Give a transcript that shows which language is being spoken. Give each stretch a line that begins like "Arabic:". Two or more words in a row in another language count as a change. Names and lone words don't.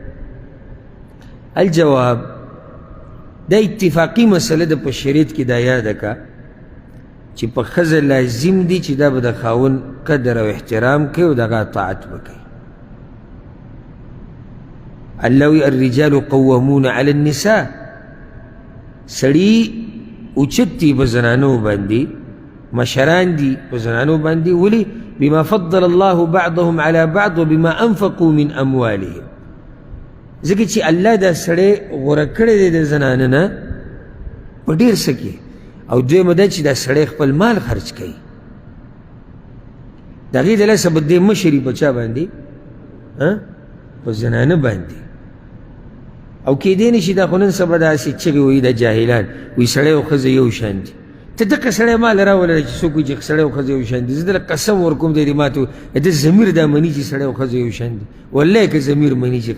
Pashto: الجواب دا اتفاقي مسله ده په شریعت کې دا یاده که چې په ښځه لازم دي چې دا به د خاوند قدر او احترام کوي او د هغه اطاعت به کوي الله وی
Arabic: الرجال قوامون علی النساء
Pashto: سړي اوچت دي په زنانو باندې مشران دي په زنانو باندې ولې
Arabic: بما فضل الله بعضهم على بعض وبما انفقوا من اموالهم
Pashto: ځکه چې الله دا سړی غوره کړی دی د زنانه نه په ډېر څه کې او دویمه دا چې دا سړی خپل مال خرج کوي د هغې د لاسه به دې مشري په چا باندې په زنانه باندې او کېدی نه شي دا خو نن سبا داسې چغې وایي د جاهلان وایي سړی او ښځه یو شان دي ته دقه سړی مال راولله چې څوک وایي چې سړی او ښځه یو شان دي زه دله قسم ورکوم دی دې ماته د ضمیر دا مني چې سړی او ښځه یو شان دي والله که ضمیر مني چې